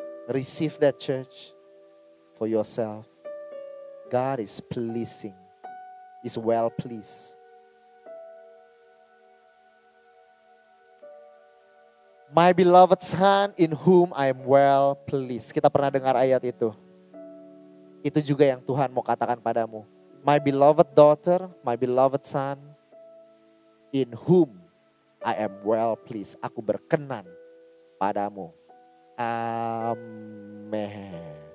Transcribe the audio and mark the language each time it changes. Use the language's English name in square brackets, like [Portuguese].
[English] Receive that, church, for yourself. God is pleasing, is well pleased. My beloved son in whom I am well pleased. [Indonesian] Kita pernah dengar ayat itu. Itu juga yang Tuhan mau katakan padamu. [English] My beloved daughter, my beloved son, in whom I am well pleased. [Indonesian] Aku berkenan padamu. [English] Amen.